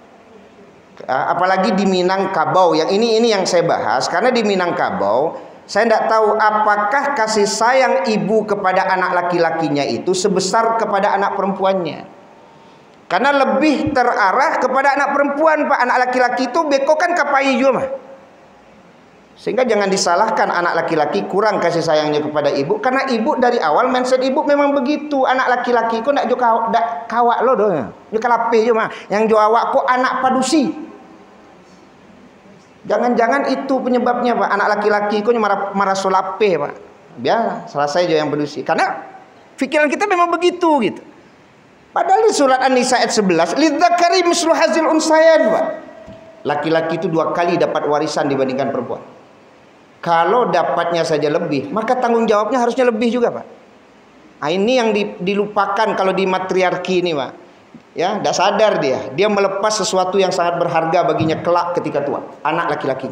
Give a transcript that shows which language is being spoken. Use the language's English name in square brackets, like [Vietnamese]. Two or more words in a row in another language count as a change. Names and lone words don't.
[Indonesian] Apalagi di Minangkabau. Yang ini yang saya bahas karena di Minangkabau saya tidak tahu apakah kasih sayang ibu kepada anak laki-lakinya itu sebesar kepada anak perempuannya. Karena lebih terarah kepada anak perempuan, Pak. Anak laki-laki itu [Minangkabau] beko kan kapai juga, mah. [Indonesian] Sehingga jangan disalahkan anak laki-laki kurang kasih sayangnya kepada ibu, karena ibu dari awal mindset ibu memang begitu. [Minangkabau] Anak laki-laki kok ndak juga kawak lo doang. Dia kalape je mah. Yang jo awak kok anak padusi. [Indonesian] Jangan-jangan itu penyebabnya, Pak. Anak laki-laki kok marah solape, Pak. Biar selesai je yang padusi. Karena pikiran kita memang begitu gitu. Padahal di surat An-Nisa ayat 11, [Arabic] لِلذَّكَرِ مِثْلُ حَظِّ الْأُنْثَيَيْنِ, [Indonesian] Pak. Laki-laki itu 2 kali dapat warisan dibandingkan perempuan. Kalau dapatnya saja lebih, maka tanggung jawabnya harusnya lebih juga, Pak. Nah, ini yang dilupakan kalau di matriarki ini, Pak. Ya, tidak sadar dia melepas sesuatu yang sangat berharga baginya kelak ketika tua, anak laki-lakinya.